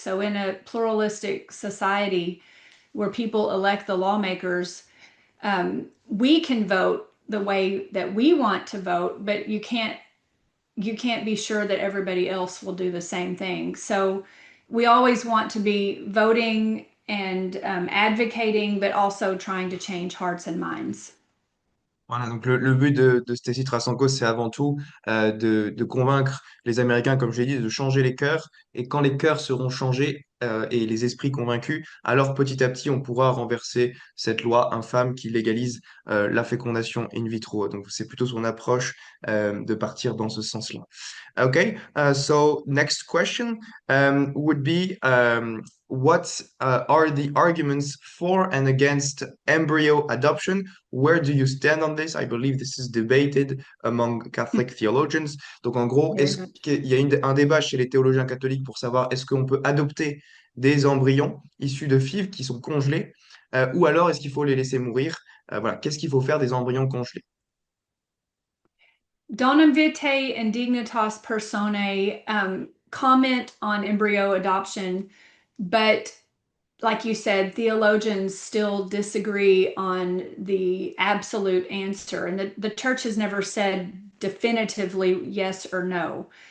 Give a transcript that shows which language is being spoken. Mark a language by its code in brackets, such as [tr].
[en] So, in a pluralistic society where people elect the lawmakers, we can vote the way that we want to vote, but you can't be sure that everybody else will do the same thing. So, we always want to be voting and advocating, but also trying to change hearts and minds. [fr] Voilà, donc le but de Stacy Trasancos, c'est avant tout de convaincre les Américains, comme je l'ai dit, de changer les cœurs. Et quand les cœurs seront changés, et les esprits convaincus, alors petit à petit, on pourra renverser cette loi infâme qui légalise la fécondation in vitro. Donc, c'est plutôt son approche de partir dans ce sens-là. [en] Okay, so next question would be what are the arguments for and against embryo adoption? Where do you stand on this? I believe this is debated among Catholic theologians. [fr] Donc en gros, [en] Very [fr] est-ce [en] much. [fr] qu'il y a un débat chez les théologiens catholiques pour savoir est-ce qu'on peut adopter des embryons issus de FIV qui sont congelés ou alors est-ce qu'il faut les laisser mourir? Voilà, qu'est-ce qu'il faut faire des embryons congelés? [en] Donum vitae and dignitas personae comment on embryo adoption, but like you said, theologians still disagree on the absolute answer. And the church has never said definitively yes or no.